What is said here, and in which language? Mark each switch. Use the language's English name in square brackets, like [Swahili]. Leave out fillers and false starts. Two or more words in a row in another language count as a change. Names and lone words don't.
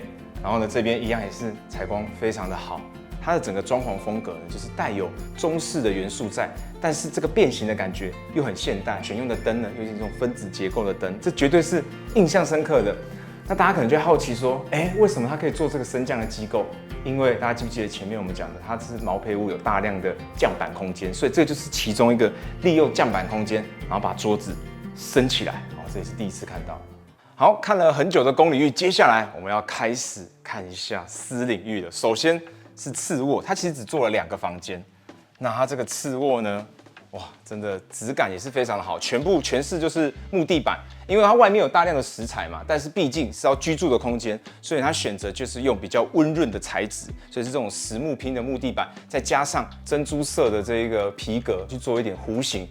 [Chinese] 然後呢，這邊一樣也是採光非常的好，它的整個裝潢風格呢，就是帶有中式的元素在，但是這個變形的感覺又很現代。選用的燈呢，又是這種分子結構的燈，這絕對是印象深刻的。那大家可能就會好奇說，為什麼它可以做這個升降的機構？因為大家記不記得前面我們講的，它是毛坯屋有大量的降板空間，所以這就是其中一個利用降板空間，然後把桌子升起来。這也是第一次看到。好，看了很久的公領域，接下來我們要開始看一下私領域了。首先是次臥，它其實只做了2個房間。那它這個次臥呢，哇，真的質感也是非常的好，全是就是木地板，因為它外面有大量的石材嘛，但是畢竟是要居住的空間，所以它選擇就是用比較溫潤的材質，所以是這種實木拼的木地板，再加上珍珠色的這一個皮革去做一點弧形。